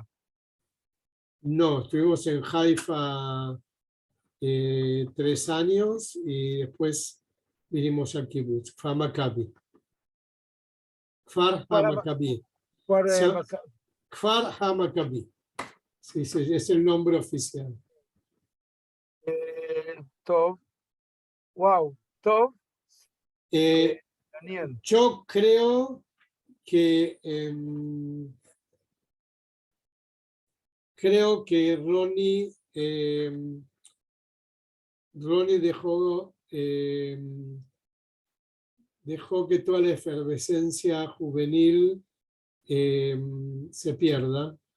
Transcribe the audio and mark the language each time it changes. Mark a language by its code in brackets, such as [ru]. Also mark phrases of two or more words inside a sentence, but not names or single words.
[es] No, estuvimos en Haifa 3 años y después vinimos a Kibbutz, Kfar Maccabi. Kfar HaMaccabi. Kfar HaMaccabi. Sí, es el nombre oficial. Tov. Wow. Tov. Daniel. Yo creo que Ronnie dejó que toda la efervescencia juvenil se pierda.